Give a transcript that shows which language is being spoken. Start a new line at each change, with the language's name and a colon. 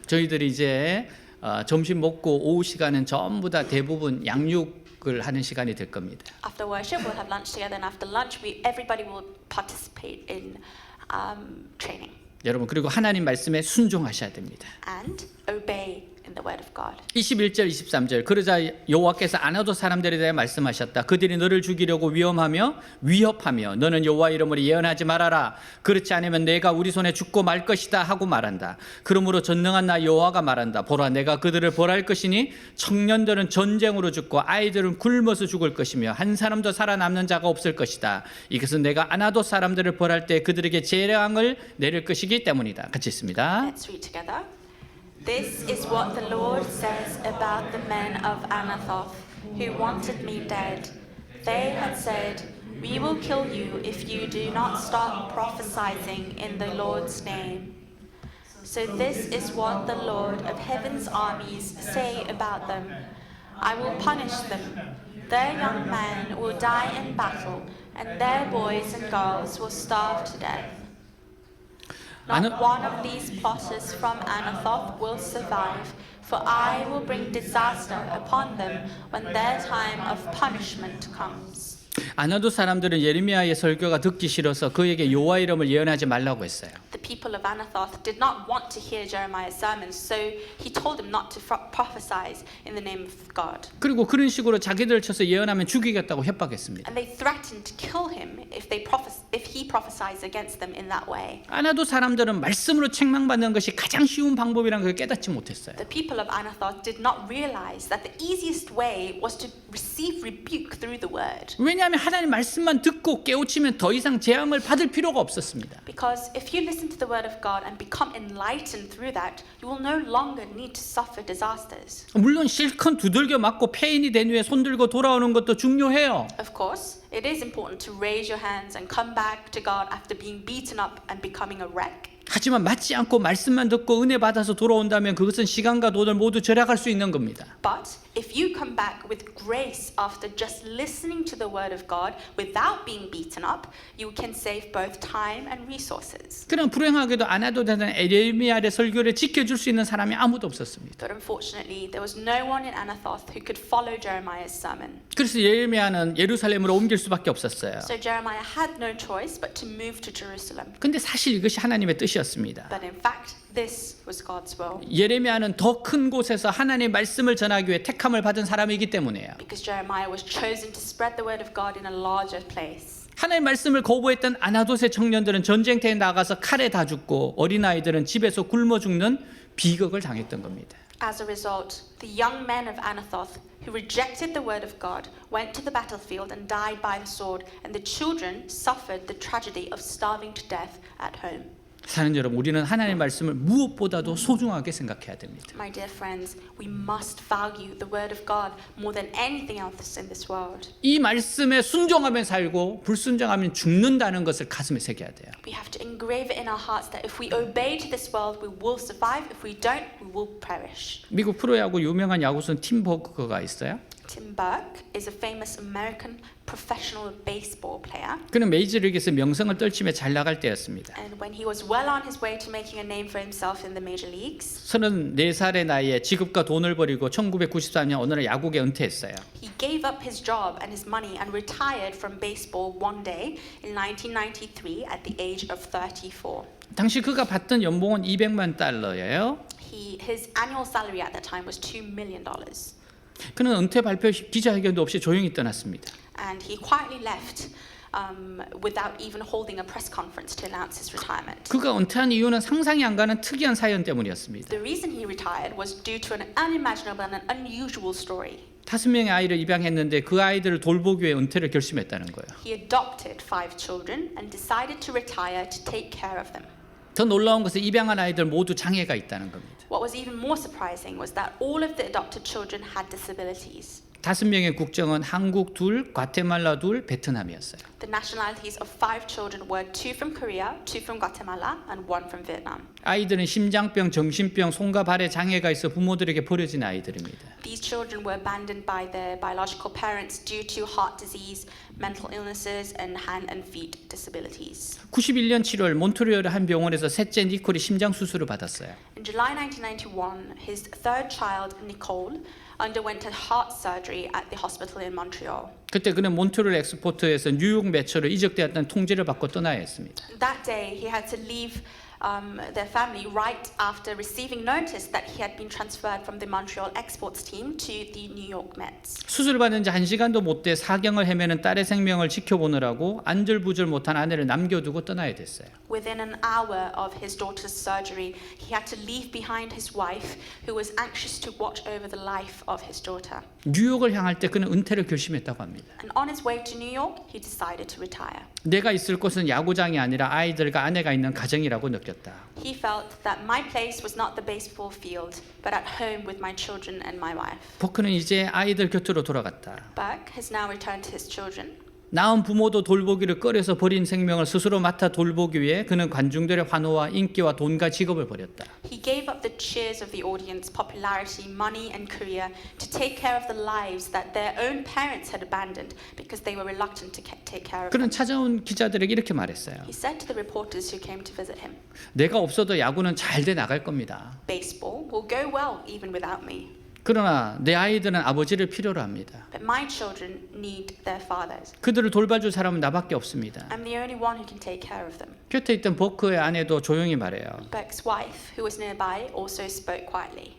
Korean: 저희들이 이제 점심 먹고 오후 시간은 전부 다 대부분 양육을 하는 시간이 될 겁니다.
English: After worship, we'll have lunch together, and after lunch, everybody will participate in training
Korean: 여러분 그리고 하나님 말씀에 순종하셔야 됩니다.
English: and obey in the word of God.
Korean: 21절 23절 그러자 여호와께서 아나도 사람들에 대해 말씀하셨다. 그들이 너를 죽이려고 위협하며 너는 여호와 이름으로 예언하지 말아라. 그렇지 않으면 내가 우리 손에 죽고 말 것이다 하고 말한다. 그러므로 전능한 나 여호와가 말한다. 보라 내가 그들을 벌할 것이니 청년들은 전쟁으로 죽고 아이들은 굶어서 죽을 것이며 한 사람도 살아남는 자가 없을 것이다. 이것은 내가 아나도 사람들을 벌할 때 그들에게 재앙을 내릴 것이기 때문이다. 같이 있습니다.
English: Let's read together. This is what the Lord says about the men of Anathoth who wanted me dead. They had said, "We will kill you if you do not stop prophesying in the Lord's name." So this is what the Lord of heaven's armies say about them. I will punish them. Their young men will die in battle, and their boys and girls will starve to death. Not one of these plotters from Anathoth will survive, for I will bring disaster upon them when their time of punishment comes.
Korean: 아나도 사람들은 예레미야의 설교가 듣기 싫어서 그에게 여호와 이름을 예언하지 말라고 했어요.
English: The people of Anathoth did not want to hear Jeremiah's sermons, so he told them not to prophesy in the name of God.
Korean: 그리고 그런 식으로 자기들 쳐서 예언하면 죽이겠다고 협박했습니다.
English: And they threatened to kill him if he prophesies against them in that way.
Korean: 아나도 사람들은 말씀으로 책망받는 것이 가장 쉬운 방법이라는 걸 깨닫지 못했어요.
English: The people of Anathoth did not realize that the easiest way was to receive rebuke through the word.
Korean: 왜냐하면 하나님 말씀만 듣고 깨우치면 더 이상 재앙을 받을 필요가 없었습니다.
English: Because if you listen to the word of God and become enlightened through that, you will no longer need to suffer disasters.
Korean: 물론 실컷 두들겨 맞고 폐인이 된 후에 손들고 돌아오는 것도 중요해요.
English: Of course, it is important to raise your hands and come back to God after being beaten up and becoming a wreck.
Korean: 하지만 맞지 않고 말씀만 듣고 은혜 받아서 돌아온다면 그것은 시간과 돈을 모두 절약할 수 있는 겁니다.
English: But if you come back with grace after just listening to the word of God without being beaten up, you can save both time and resources.
Korean: 그럼 불행하게도 아나도 되는 예레미야의 설교를 지켜줄 수 있는 사람이 아무도 없었습니다.
English: But unfortunately, there was no one in Anathoth who could follow Jeremiah's sermon.
Korean: 그래서 예레미야는 예루살렘으로 옮길 수밖에 없었어요.
English: So Jeremiah had no choice but to move to Jerusalem.
Korean: 근데 사실 이것이 하나님의 뜻이었습니다.
English: But in fact, this was God's will.
Korean: 예레미야는 더 큰 곳에서 하나님의 말씀을 전하기 위해 택함을 받은 사람이기 때문이에요.
English: Because Jeremiah was chosen to spread the word of God in a larger place.
Korean: 하나님의 말씀을 거부했던 아나돗의 청년들은 전쟁터에 나가서 칼에 다 죽고 어린아이들은 집에서 굶어 죽는 비극을 당했던 겁니다.
English: As a result, the young men of Anathoth who rejected the word of God went to the battlefield and died by the sword, and the children suffered the tragedy of starving to death at home.
Korean: 사는 여러분, 우리는 하나님의 말씀을 무엇보다도 소중하게 생각해야 됩니다.
English: My dear friends, we must value the word of God more than anything else in this world.
Korean: 이 말씀에 순종하면 살고 불순종하면 죽는다는 것을 가슴에 새겨야 돼요.
English: We have to engrave it in our hearts that if we obey to this world, we will survive. If we don't, we will perish.
Korean: 미국 프로야구 유명한 야구선 팀 버그가 있어요.
English: Tim Burke is a famous American professional baseball player.
Korean: 그는 메이저리그에서 명성을 떨치며 잘 나갈 때였습니다.
English: And when he was well on his way to making a name for himself in the major leagues,
Korean: 34살의 나이에 직업과 돈을 버리고 1993년 어느 날 야구에 은퇴했어요.
English: he gave up his job and his money and retired from baseball one day in 1993 at the age of 34.
Korean: 당시 그가 받던 연봉은 $200만.
English: His annual salary at that time was $2 million.
Korean: 그는 은퇴 발표 기자회견도 없이 조용히 떠났습니다.
English: And he quietly left without even holding a press conference to announce his retirement.
Korean: 그가 은퇴한 이유는 상상이 안 가는 특이한 사연 때문이었습니다.
English: The reason he retired was due to an unimaginable and an unusual story.
Korean: 5명의 아이를 입양했는데 그 아이들을 돌보기 위해 은퇴를 결심했다는 거예요.
English: He adopted 5 children and decided to retire to take care of them.
Korean: 더 놀라운 것은 입양한 아이들 모두 장애가 있다는 겁니다.
English: What was even more surprising was that all of the adopted children had disabilities.
Korean: 5명의 국적은 한국 2, 과테말라 2, 베트남이었어요.
English: The nationalities of 5 children were 2 from Korea, 2 from Guatemala, and 1 from Vietnam.
Korean: 아이들은 심장병, 정신병, 손과 발에 장애가 있어 부모들에게 버려진 아이들입니다.
English: These children were abandoned by their biological parents due to heart disease, mental illnesses, and hand and feet disabilities.
Korean: 91년 7월 몬트리올의 한 병원에서 셋째 니콜이 심장 수술을 받았어요.
English: In July 1991, his third child, Nicole, underwent a heart surgery at the hospital in Montreal.
Korean: 그때 그는 몬트리올 엑스포트에서 뉴욕 매처로 이적되었다는 통지를 받고 떠나야 했습니다.
English: That day, he had to leave their family right after receiving notice that he had been transferred from the Montreal exports team to the New York Mets.
Korean: 수술 받은 지 1시간도 못 돼 사경을 헤매는 딸의 생명을 지켜보느라고 안절부절 못한 아내를 남겨두고 떠나야 됐어요.
English: Within an hour of his daughter's surgery, he had to leave behind his wife, who was anxious to watch over the life of his daughter.
Korean: 뉴욕을 향할 때 그는 은퇴를 결심했다고 합니다.
English: And on his way to New York, he decided to retire.
Korean: 내가 있을 곳은 야구장이 아니라 아이들과 아내가 있는 가정이라고 느꼈다.
English: He felt that my place was not the baseball field, but at home with my children and my wife.
Korean: 버크는 이제 아이들 곁으로 돌아갔다.
English: Buck has now returned to his children.
Korean: 낳은 부모도 돌보기를 꺼려서 버린 생명을 스스로 맡아 돌보기 위해 그는 관중들의 환호와 인기와 돈과 직업을 버렸다.
English: He gave up the cheers of the audience, popularity, money, and career to take care of the lives that their own parents had abandoned because they were reluctant to take care of them.
Korean: 그는 찾아온 기자들에게 이렇게 말했어요.
English: He said to the reporters who came to visit him,
Korean: 내가 없어도 야구는 잘 돼 나갈 겁니다.
English: "Baseball will go well even without me.
Korean: 그러나 내 아이들은 아버지를 필요로 합니다.
English: But my children need their fathers.
Korean: 그들을 돌봐줄 사람은 나밖에 없습니다.
English: I'm the only one who can take care of them."
Korean: 곁에 있던 버크의 아내도 조용히 말해요.
English: Buck's wife, who was nearby, also spoke quietly.